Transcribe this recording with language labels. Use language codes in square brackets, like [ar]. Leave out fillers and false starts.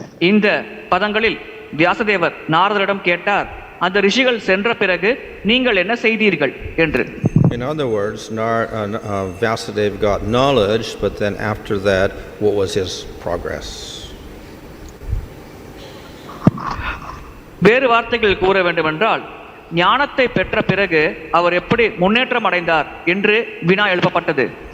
[ta] இந்த பதங்களில் வியாசதேவர் நாரதரிடம் கேட்டார், அந்த ரிஷிகள் சென்ற பிறகு நீங்கள் என்ன செய்தீர்கள் என்று. [en] In other words, Vyāsadeva got knowledge, but then after that, what was his progress? [ta] வேறு வார்த்தைகள் கூற வேண்டுமென்றால், ஞானத்தை பெற்ற பிறகு அவர் எப்படி முன்னேற்றம் அடைந்தார் என்று வினா எழுப்பப்பட்டது.